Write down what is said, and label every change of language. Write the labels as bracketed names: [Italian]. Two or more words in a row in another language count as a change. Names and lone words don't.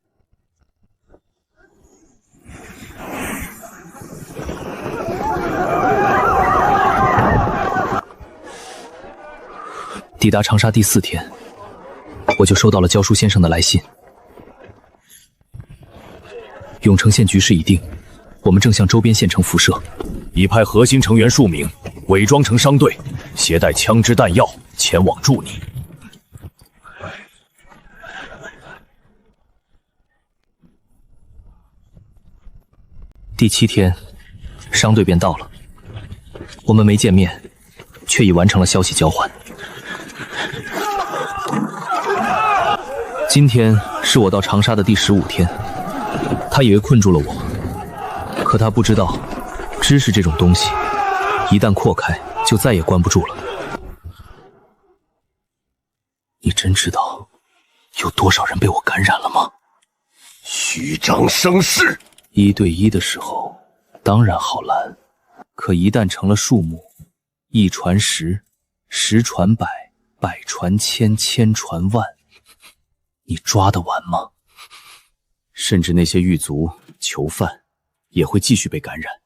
[Chinese] 抵達長沙第4天，我就收到了教書先生的來信。永城縣局勢已定，我們正向周邊縣城輻射。已派核心成員數名，偽裝成商隊，攜帶槍支彈藥前往助你。第7天，商队便到了。我们没见面，却已完成了消息交换。今天是我到长沙的第15天，他以为困住了我，可他不知道，知识这种东西，一旦扩開，就再也關不住了。你真知道有多少人被我感染了嗎？虛張聲勢！1對1的時候，當然好攔，可一旦成了數目，1傳10，10傳100，100傳1000，1000傳萬，你抓得完嗎？甚至那些獄卒、囚犯也會繼續被感染。